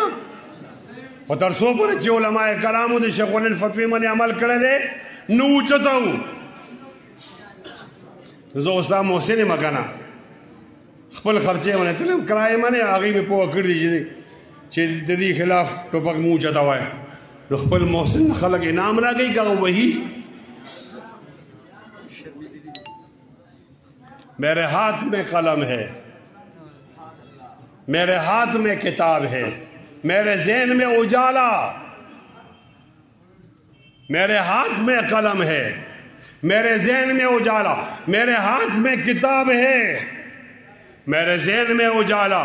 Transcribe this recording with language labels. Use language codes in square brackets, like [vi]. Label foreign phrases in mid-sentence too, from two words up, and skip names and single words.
[ps] خو تر څو پورې چې علماء کرامو د شیخ الفتوی باندې عمل کړی دی نو اوچتاو. زه استاد محسن یم که نه، خپل خرچې باندې تلم کرایې باندې، هغوی مې پوه کړي دي چې د دې خلاف ټوپک مو اوچتوی. نو خپل محسن خلک انعام راکوي که هغه وهي. [ur] میرے ہاتھ میں قلم ہے، میرے ہاتھ میں کتاب ہے، میرے ذہن میں اجالا. میرے ہاتھ میں قلم ہے، میرے ذہن میں اجالا، میرے ہاتھ میں کتاب ہے، میرے ذہن میں اجالا.